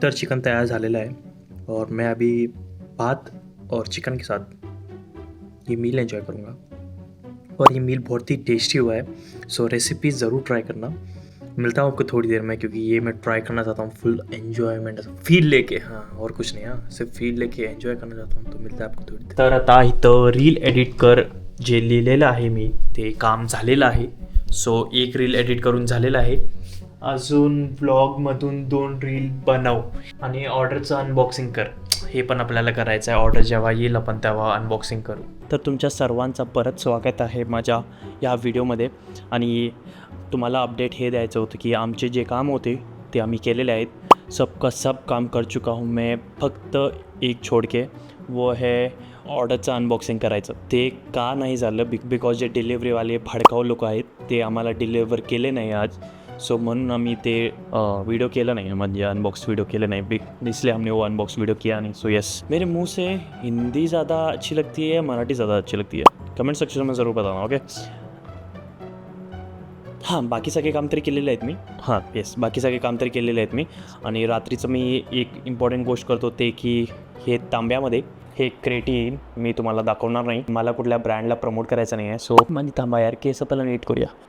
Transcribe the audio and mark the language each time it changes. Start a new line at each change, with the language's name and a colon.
Marathi: तर चिकन तयार झालेला
Hindi: है और मैं अभी भात और चिकन के साथ ये मील एंजॉय करूँगा, और ये मील बहुत ही टेस्टी हुआ है। सो रेसिपी ज़रूर ट्राई करना। मिलता हूँ आपको थोड़ी देर में, क्योंकि ये मैं ट्राई करना चाहता हूँ फुल एन्जॉयमेंट, फील लेके। हाँ, और कुछ नहीं, हाँ सिर्फ फील लेके एन्जॉय करना चाहता हूँ। तो मिलता है आपको थोड़ी देर।
Marathi: तर आता इथं रील एडिट कर जे लिहिलेलं आहे मी, ते काम झालेलं आहे। सो एक रील एडिट करून झालेलं आहे, अजून ब्लॉगमधून 2 रील बनव आणि ऑर्डरचं अनबॉक्सिंग कर। हे पण आपल्याला करायचं आहे. ऑर्डर जेव्हा येईल आपण तेव्हा अनबॉक्सिंग करू. तर तुमच्या सर्वांचं परत स्वागत आहे माझ्या या व्हिडिओमध्ये. आणि तुम्हाला अपडेट हे द्यायचं होतं की आमचे जे काम होते ते आम्ही केलेले आहेत.
Hindi: सबका सब काम कर चुका हूँ मैं. फक्त एक छोड़ के वो है
Marathi: ऑर्डरचं अनबॉक्सिंग करायचं. ते का नाही झालं बिकॉज जे डिलेवरीवाले भडकाऊ लोक आहेत ते आम्हाला डिलेवर केले नाही आज. सो म्हणून आम्ही ते वीडियो केला नहीं, म्हणजे अनबॉक्स वीडियो केले नहीं,
Hindi: इसलिए हमने वो अनबॉक्स वीडियो किया नहीं. सो यस, मेरे मुंह से हिंदी ज़्यादा अच्छी लगती है या मराठी ज़्यादा अच्छी लगती है, कमेंट सेक्शन में ज़रूर बताना. ओके.
Marathi: हां, बाकी सगळे काम तरी केलेले आहेत मी. हां येस, बाकी सगळे काम तरी केलेले आहेत मी. आणि रात्रीचं मी एक इम्पॉर्टंट गोष्ट करतो ते की हे तांब्यामध्ये हे क्रेटीन मी तुम्हाला दाखवणार नाही. मला कुठल्या ब्रँडला प्रमोट करायचं नाही आहे. सो माझी थांबा यार, केस पहिला नीट करूया.